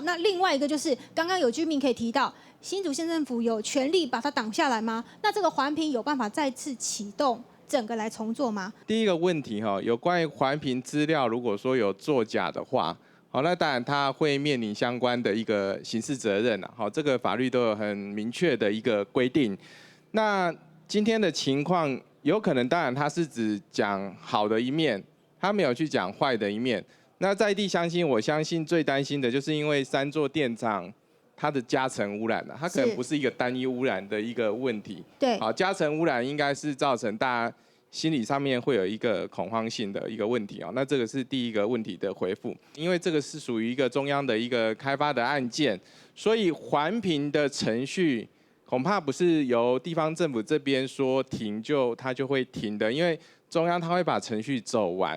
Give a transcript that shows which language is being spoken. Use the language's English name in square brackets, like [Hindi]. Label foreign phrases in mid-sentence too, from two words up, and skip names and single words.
[Chinese] 那另外一個就是剛剛有居民可以提到。新竹縣政府有權力把它擋下來嗎？那這個環評有辦法再次啟動，整個來重做嗎？第一個問題哈，有關於環評資料，如果說有作假的話，好，那當然它會面臨相關的一個刑事責任啦。好，這個法律都有很明確的一個規定。那今天的情況，有可能當然它是只講好的一面，它沒有去講壞的一面。那在地我相信最擔心的就是因為3座電廠。它的加層污染了，它可能不是一個單一污染的一個問題。對，好，加層污染應該是造成大家心理上面會有一個恐慌性的一個問題啊。那這個是第一個問題的回復，因為這個是屬於一個中央的一個開發的案件，所以環評的程序恐怕不是由地方政府這邊說停它就會停的，因為中央它會把程序走完。